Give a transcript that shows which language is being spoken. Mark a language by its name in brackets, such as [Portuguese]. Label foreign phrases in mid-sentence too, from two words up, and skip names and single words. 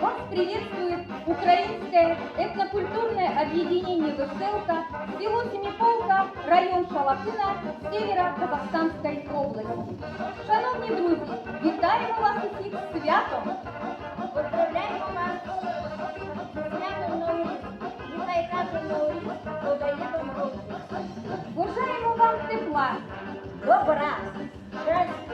[Russian] приветствует украинское этнокультурное объединение «Веселка», село Семиполка, район Шалатина, Северо-Казахстанской області. [Ukrainian] Шановні друзі, вітаємо вас усіх з святом! Поздравляємо вас з святом Новий рік. Нехай каже Новий рік додає добро. Бажаємо вам тепла, Добра, щастя,